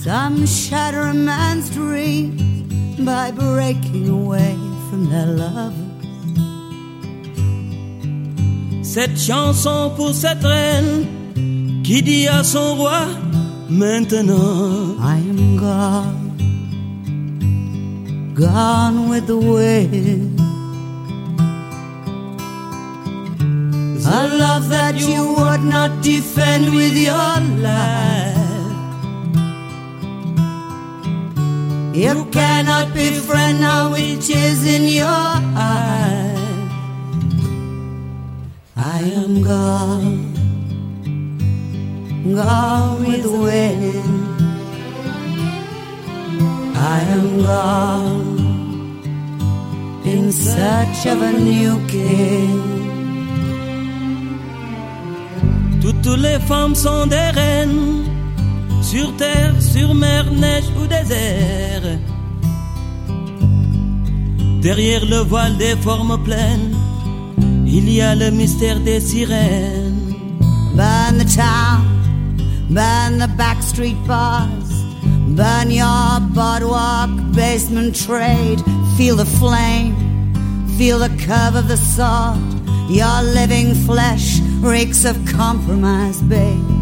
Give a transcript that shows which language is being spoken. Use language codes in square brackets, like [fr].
[en] Some shatter a man's dreams by breaking away from their lovers. [fr] Cette chanson pour cette reine qui dit à son roi maintenant, [en] I am gone, gone with the wind. A love that you would not defend with your life. You cannot befriend now which is in your eye. I am gone, gone with the wind. I am gone in search of a new king. [fr] Toutes les femmes sont des reines, sur terre, sur mer, neige ou désert. Derrière le voile des formes pleines, il y a le mystère des sirènes. [en] Burn the town, burn the back street bars, burn your boardwalk, basement trade. Feel the flame, feel the curve of the sword. Your living flesh reeks of compromise, babe.